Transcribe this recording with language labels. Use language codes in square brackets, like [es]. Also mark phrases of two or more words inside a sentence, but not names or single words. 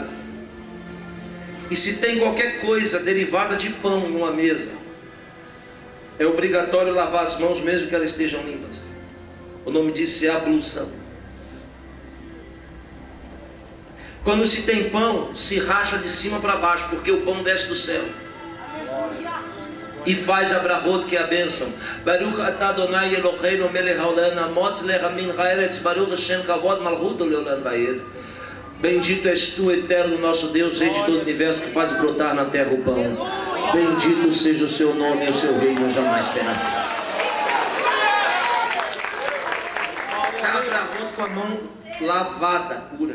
[pt] E se tem qualquer coisa derivada de pão em uma mesa, é obrigatório lavar as mãos mesmo que elas estejam limpas. O nome disso é ablução. Quando se tem pão, se racha de cima para baixo, porque o pão desce do céu e faz a brahot, que é a bênção. [he] ברוך אתה אדוני אלוהינו מלך העולם המוציא לחם מן הארץ ברוך השם כבוד מלכותו לעולם ועד. [pt] Bendito és tu, eterno nosso Deus, rei de todo o universo, que faz brotar na terra o pão. Bendito seja o seu nome e o seu reino jamais terá fim. Está a brahot com a mão lavada, pura.